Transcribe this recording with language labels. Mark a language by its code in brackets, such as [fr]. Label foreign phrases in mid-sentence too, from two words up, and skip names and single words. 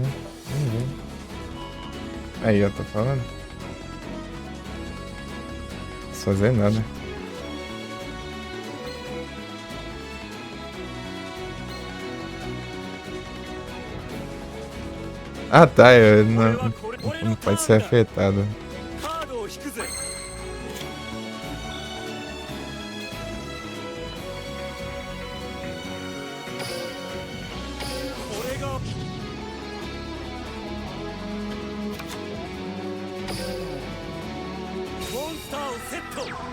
[pt] Vamos ver. Aí, eu tô falando. Não posso fazer nada. Ah, tá. Não pode ser afetado. [ja] カードを引くぜ。これがモンスターをセット。